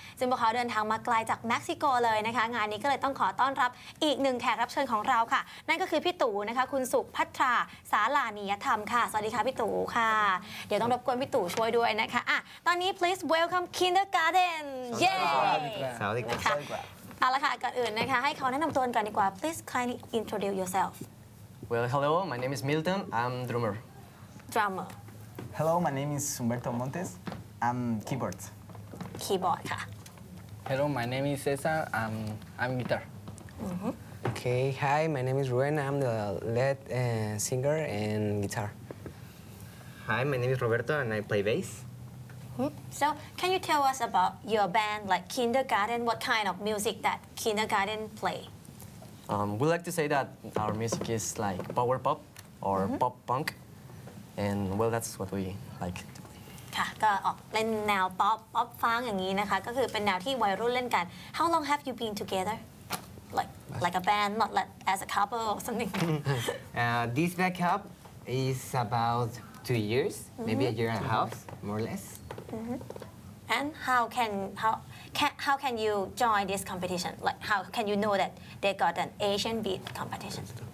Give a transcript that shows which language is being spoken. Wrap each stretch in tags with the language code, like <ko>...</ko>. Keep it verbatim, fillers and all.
<th>ซึ่งพวกเขาเดินทางมาไกลจากเม็กซิโกเลยนะคะงานนี้ก็เลยต้องขอต้อนรับอีกหนึ่งแขกรับเชิญของเราค่ะนั่นก็คือพี่ตู่นะคะคุณสุภัทราสาลานิยธรรมค่ะสวัสดีค่ะพี่ตู่ค่ะเดี๋ยวต้องรบกวนพี่ตู่ช่วยด้วยนะคะอ่ะตอนนี้</th> <en>please welcome Kindergarten</en> <th>เย้ สวัสดี ค่ะเอาละค่ะก่อนอื่นนะคะให้เขาแนะนำตัวกันดีกว่า</th> <en>please kindly introduce yourself Well hello my name is Milton I'm drummer drummer Hello my name is Humberto Montes I'm keyboard keyboard ค่ะ Hello my name is Cesar I'm I'm guitar Okay hi my name is Ruben I'm the lead uh, singer and guitar Hi my name is Roberto and I play bass So, can you tell us about your band, like Kindergarten? What kind of music that Kindergarten play? Um, we like to say that our music is like power pop or mm-hmm. pop punk, and well, that's what we like to play.</en> <th>ค่ะก็ออกเล่นแนว pop pop funk อย่างนี้นะคะก็คือเป็นแนวที่วัยรุ่นเล่นกัน</th> <en>How long have you been together? Like like a band, not like as a couple or something. uh, this backup is about two years, mm-hmm. maybe a year and a half, more or less. Mm-hmm. And how can how can how can you join this competition? Like how can you know that they got an Asian Beat competition?</en>